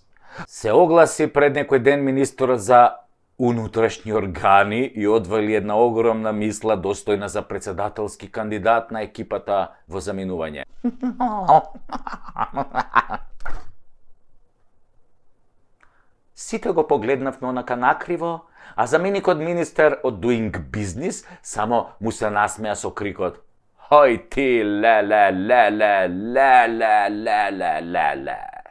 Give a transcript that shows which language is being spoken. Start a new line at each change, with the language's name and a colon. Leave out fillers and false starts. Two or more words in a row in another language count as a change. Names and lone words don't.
Macedonian: Се огласи пред некој ден министерот за унутрашни органи и одвали една огромна мисла достојна за председателски кандидат на екипата во заминување. Сите го погледнавме онака накриво, а заменикот министер од Doing Business само му се насмеа со крикот: "Хој ти, ле, ле, ле, ле, ле, ле, ле, ле, ле, ле."